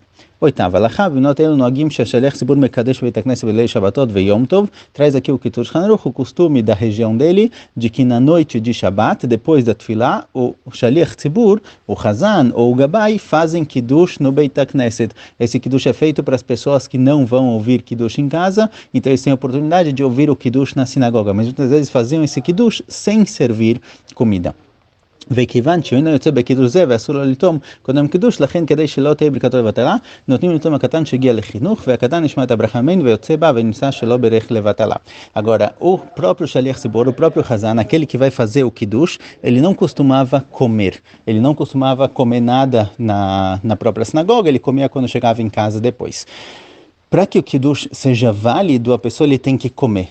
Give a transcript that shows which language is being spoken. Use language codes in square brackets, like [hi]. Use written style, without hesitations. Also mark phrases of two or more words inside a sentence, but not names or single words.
[pt] Oitava, traz aqui o Kitzur Haruch, o costume da região dele, de que na noite de Shabbat, depois da tefilá, o [he] שליח ציבור, [pt] o Hazan ou o Gabai fazem Kiddush no [he] בית הכנסת. [pt] Esse Kiddush é feito para as pessoas que não vão ouvir Kiddush em casa, então eles têm a oportunidade de ouvir o Kiddush na sinagoga, mas muitas vezes faziam esse Kiddush sem servir comida. [he] וכיוון שאינו יוצא בקידוש זה ואסור לו לטום קודם קידוש, לכן כדי שלא תהיה ברכתו לבטלה, נותנים לטום הקטן שהגיע לחינוך, והקטן נשמע את הברכה ממנו ויוצא בה ונמצא שלא ברך לבטלה. [pt] Agora, o próprio [he] שליח ציבור, [pt] o próprio Hazan, aquele que vai fazer o Kiddush, ele não costumava comer. Ele não costumava comer nada na própria sinagoga, ele comia quando chegava em casa depois. Para que o Kiddush seja válido, a pessoa ele tem que comer.